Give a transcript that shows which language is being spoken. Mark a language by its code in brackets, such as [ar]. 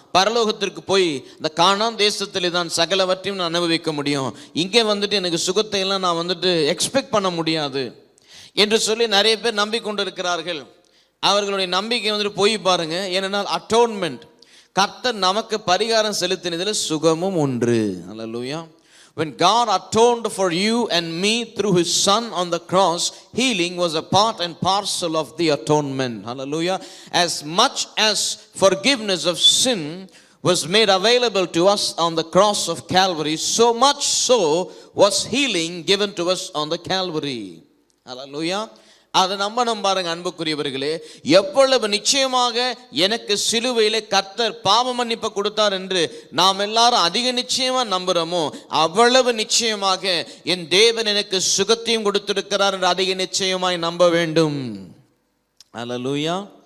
[ta] பரலோகத்திற்கு போய் இந்த கானான் தேசத்திலே தான் சகலவற்றையும் நான் அனுபவிக்க முடியும். இங்கே வந்துட்டு எனக்கு சுகத்தை எல்லாம் நான் வந்துட்டு எக்ஸ்பெக்ட் பண்ண முடியாது என்று சொல்லி நிறைய பேர் நம்பிக்கொண்டு இருக்கிறார்கள். அவர்களுடைய நம்பிக்கை வந்துட்டு போய் பாருங்க. ஏனென்றால் அட்டோன்மெண்ட், கர்த்தர் நமக்கு பரிகாரம் செலுத்தினதில் சுகமும் ஒன்று. அல்லேலூயா. [en] When God atoned for you and me through his son on the cross, healing was a part and parcel of the atonement. Hallelujah. As much as forgiveness of sin was made available to us on the cross of Calvary, so much so was healing given to us on the Calvary. [ta] Hallelujah. அதை நம்பாருங்க அன்புக்குரியவர்களே. எவ்வளவு நிச்சயமாக எனக்கு சிலுவையிலே கர்த்தர் பாவ மன்னிப்பு கொடுத்தார் என்று நாம் எல்லாரும் அதிக நிச்சயமா நம்புறோமோ, அவ்வளவு நிச்சயமாக என் தேவன் எனக்கு சுகத்தையும் கொடுத்திருக்கிறார் என்று அதிக நிச்சயமாய் நம்ப வேண்டும். அல்லேலூயா.